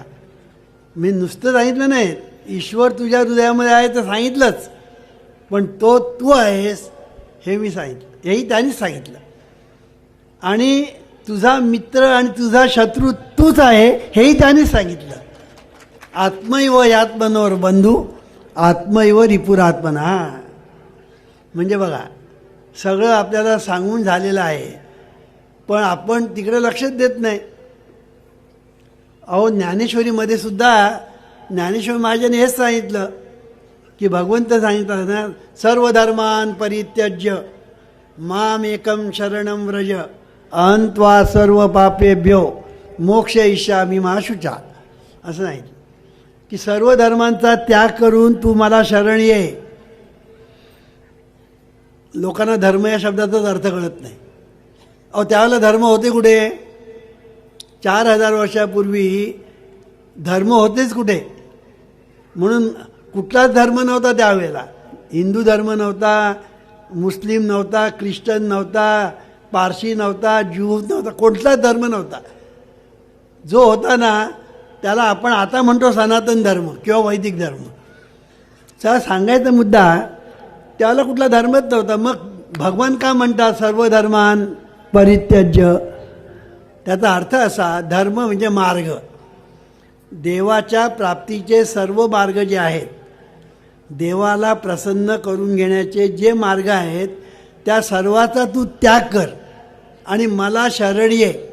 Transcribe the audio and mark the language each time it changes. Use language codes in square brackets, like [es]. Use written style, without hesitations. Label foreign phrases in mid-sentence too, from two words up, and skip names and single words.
[mr] मी नुसतं सांगितलं नाही, ईश्वर तुझ्या हृदयामध्ये आहे तर सांगितलंच, पण तो तू आहेस हे मी सांगितलं, हेही त्यांनीच सांगितलं. आणि तुझा मित्र आणि तुझा शत्रू तूच आहे हेही त्यांनीच सांगितलं. [sa] आत्मैव यात्मनोर बंधू आत्मैव रिपुरात्मना. [mr] म्हणजे बघा, सगळं आपल्याला सांगून झालेलं आहे, पण आपण तिकडे लक्षच देत नाही. अहो, ज्ञानेश्वरीमध्ये सुद्धा ज्ञानेश्वर महाराजांनी हेच सांगितलं की भगवंत सांगितलं ना, [sa] सर्व धर्मान परित्यज्य माम एकम शरणम व्रज अहंत्वा सर्व पापेभ्यो मोक्षयिष्यामि मा शुचा. [mr] असं सांगितलं की सर्व धर्मांचा त्याग करून तू मला शरण ये. लोकांना धर्म या शब्दाचाच अर्थ कळत नाही. अहो, त्यावेळेला धर्म होते कुठे? 4000 वर्षापूर्वी धर्म होतेच कुठे? म्हणून कुठलाच धर्म नव्हता त्यावेळेला. हिंदू धर्म नव्हता, मुस्लिम नव्हता, ख्रिश्चन नव्हता, पारशी नव्हता, ज्यू नव्हता, कोणताच धर्म नव्हता. जो होता ना त्याला आपण आता म्हणतो सनातन धर्म किंवा वैदिक धर्म. चा सांगायचा मुद्दा, त्याला कुठला धर्मच नव्हता. मग भगवान का म्हणतात [sa] सर्व धर्मान परित्यज्य? [mr] त्याचा अर्थ असा, धर्म म्हणजे मार्ग, देवाच्या प्राप्तीचे सर्व मार्ग जे आहेत, देवाला प्रसन्न करून घेण्याचे जे मार्ग आहेत त्या सर्वाचा तू त्याग कर आणि मला शरण ये.